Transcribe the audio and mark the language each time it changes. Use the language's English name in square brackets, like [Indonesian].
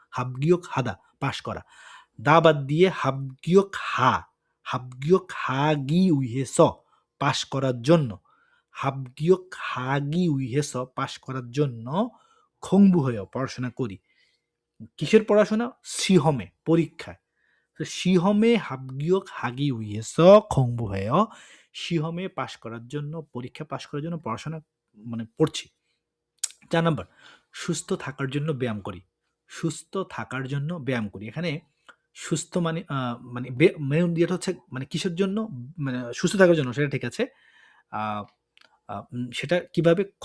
[Korean] 합격 하다 [Bangla] pass করা। দা বাদ দিয়ে 합격 하। [Korean] 합격 하기 위해서 [Bangla] পাস করার জন্য। [Korean] 합격 하기 위해서 [Bangla] পাস করার জন্য [Korean] 공부해요 [Bangla] পড়াশোনা করি। কিসের পড়াশোনা? [Korean] 시험에 [Bangla] পরীক্ষায়। [Korean] তো 시험에 합격하기 위해서 공부해요। [Bangla] সিহমে পাস করার জন্য, পরীক্ষা পাস করার জন্য পড়াশোনা মানে পড়ছি। ৪ নাম্বার সুস্থ থাকার জন্য ব্যায়াম করি। সুস্থ থাকার জন্য ব্যায়াম করি। এখানে সুস্থ মানে মানে মেইন ইয়েটা হচ্ছে মানে কিসের জন্য? মানে সুস্থ থাকার জন্য সেটা ঠিক আছে। আ আ সেটা কিভাবে?